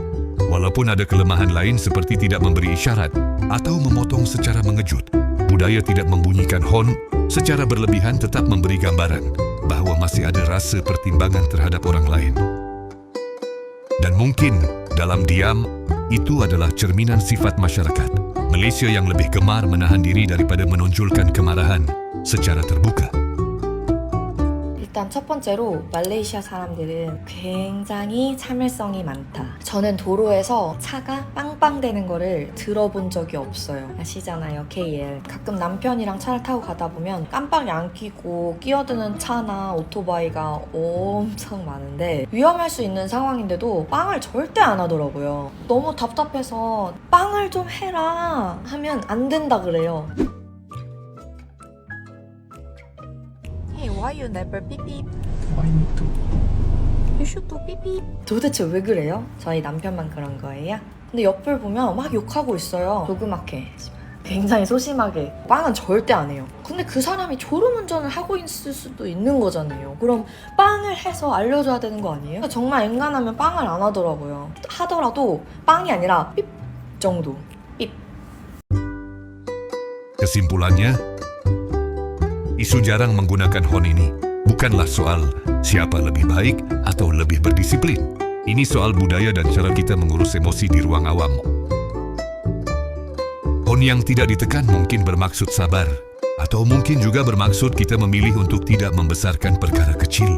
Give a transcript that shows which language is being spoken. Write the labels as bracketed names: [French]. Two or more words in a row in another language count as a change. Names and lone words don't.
[Malay] Walaupun ada kelemahan lain seperti tidak memberi isyarat atau memotong secara mengejut, budaya tidak membunyikan horn secara berlebihan tetap memberi gambaran bahawa masih ada rasa pertimbangan terhadap orang lain. Dan mungkin dalam diam, itu adalah cerminan sifat masyarakat Malaysia yang lebih gemar menahan diri daripada menonjolkan kemarahan secara terbuka. [Korean] 일단 첫 번째로 말레이시아 사람들은 굉장히 참을성이 많다. 저는 도로에서 차가 빵빵대는 거를 들어본 적이 없어요. 아시잖아요, KL. 가끔 남편이랑 차를 타고 가다 보면 깜빡이 안 켜고 끼어드는 차나 오토바이가 엄청 많은데 위험할 수 있는 상황인데도 빵을 절대 안 하더라고요. 너무 답답해서 빵을 좀 해라 하면 안 된다 그래요. [English] Hey, why you never beep beep? Why need to? You should do beep beep. [Korean] 도대체 왜 그래요? 저희 남편만 그런 거예요? 근데 옆을 보면 막 욕하고 있어요. 조그맣게. 굉장히 소심하게. 빵은 절대 안 해요. 근데 그 사람이 졸음운전을 하고 있을 수도 있는 거잖아요. 그럼 빵을 해서 알려줘야 되는 거 아니에요? 정말 엔간하면 빵을 안 하더라고요. 하더라도 빵이 아니라 삐 정도. 삐. [Malay] Kesimpulannya, isu jarang menggunakan horn ini bukanlah soal siapa lebih baik atau lebih berdisiplin. Ini soal budaya dan cara kita mengurus emosi di ruang awam. Horn yang tidak ditekan mungkin bermaksud sabar, atau mungkin juga bermaksud kita memilih untuk tidak membesarkan perkara kecil.